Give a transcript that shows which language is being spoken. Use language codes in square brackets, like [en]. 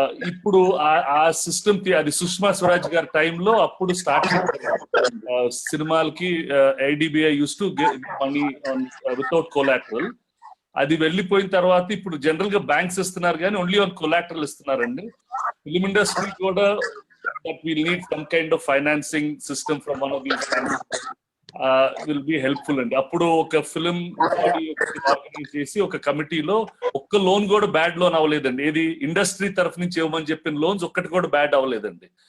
[te] ఇప్పుడు ఆ సిస్టమ్ అది సుష్మా స్వరాజ్ గారి టైంలో అప్పుడు స్టార్ట్ చేశారు సినిమాలకి. [en] IDBI use to money without collateral. [te] అది వెళ్ళిపోయిన తర్వాత ఇప్పుడు జనరల్ గా బ్యాంక్స్ ఇస్తున్నారు కానీ ఓన్లీ ఆన్ కొలాటరల్ ఇస్తున్నారండి. ఫిల్మ్ ఇండస్ట్రీ కూడా [en] that we'll need some kind of financing system from one of these banks will be helpful [te] అండి. అప్పుడు ఒక ఫిల్మ్ ఆర్గనైజ్ చేసి ఒక కమిటీలో ఒక్క లోన్ కూడా బ్యాడ్ లోన్ అవ్వలేదండి. ఏది ఇండస్ట్రీ తరఫు నుంచి ఇవ్వమని చెప్పిన లోన్స్ ఒక్కటి కూడా బ్యాడ్ అవ్వలేదండి.